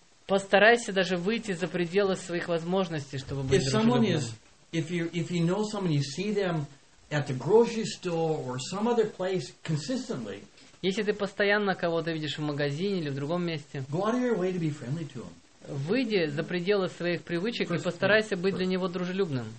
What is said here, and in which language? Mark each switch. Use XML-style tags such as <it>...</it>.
<ru>Постарайся даже выйти за пределы своих возможностей, чтобы быть дружелюбным.</ru> <en>If you know someone, you see them at the grocery store or some other place consistently.</en> <ru>Если ты постоянно кого-то видишь в магазине или в другом месте, выйди за пределы своих привычек и постарайся быть для него дружелюбным.</ru>